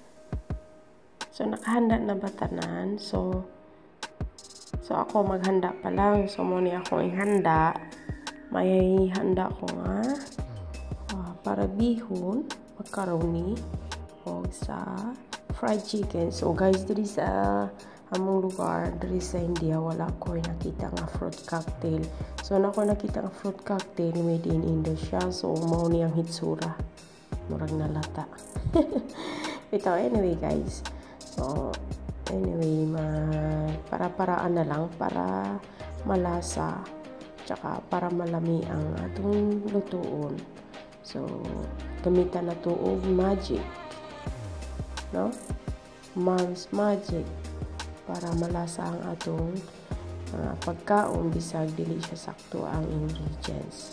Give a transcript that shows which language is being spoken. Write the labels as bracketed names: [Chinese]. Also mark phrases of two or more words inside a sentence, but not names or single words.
[Cebuano] So nakahanda na ba tanan? So ako maghanda pa lang. So mo ni ako ihanda. May handa ko nga para bihon, macaroni o sa [English] fried chicken. So guys, [Cebuano] diri sa among lugar, diri sa India, wala ko nakita nga [English] fruit cocktail. [Cebuano] So na ko nakita nga [English] fruit cocktail made in Indonesia. [Cebuano] So mao ni ang hitsura. Murag nalata. [English] Ito, anyway guys. So anyway, [Cebuano] para-paraan na lang para malasa tsaka para malami ang atong lutuon. So gamitan na to og magic, no? [English] Mom's magic [Cebuano] para malasa ang atong pagkaon bisag dili siya sakto ang ingredients.